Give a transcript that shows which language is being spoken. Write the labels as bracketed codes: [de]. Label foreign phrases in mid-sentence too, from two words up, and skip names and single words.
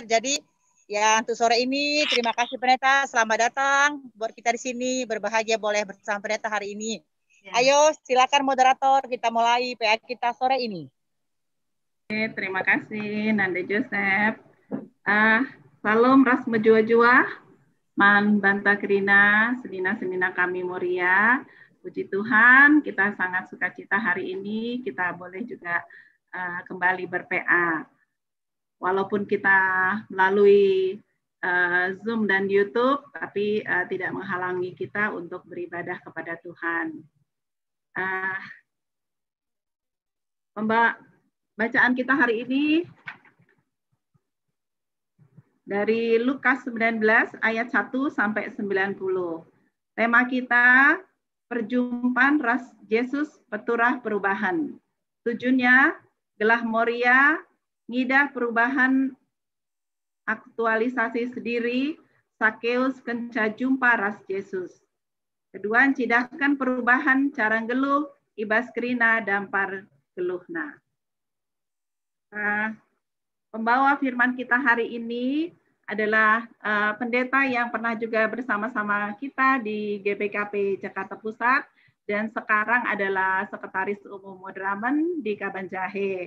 [id] Jadi ya untuk sore ini terima kasih pendeta, selamat datang buat kita di sini, berbahagia boleh bersama pendeta hari ini. Ya. Ayo silakan moderator, kita mulai PA kita sore ini. Oke, terima kasih Nanda Joseph. [btx] Salam ras menjua-jua, man banta kerina, senina-senina kami Moria. [id] Puji Tuhan, kita sangat sukacita hari ini, kita boleh juga kembali ber-PA. Walaupun kita melalui Zoom dan YouTube, tapi tidak menghalangi kita untuk beribadah kepada Tuhan. Bacaan kita hari ini dari Lukas 19 ayat 1 sampai 90. [btx] Tema kita perjumpaan ras Yesus peturah perubahan. Tujuannya gelah Moria, ngidah perubahan aktualisasi sendiri, Sakeus kenca jumpa ras Yesus. Kedua, cidahkan perubahan cara geluh, ibas kerina dampar geluhna. [id] Pembawa firman kita hari ini adalah pendeta yang pernah juga bersama-sama kita di GBKP Jakarta Pusat, dan sekarang adalah Sekretaris Umum Madraman di Kabanjahe.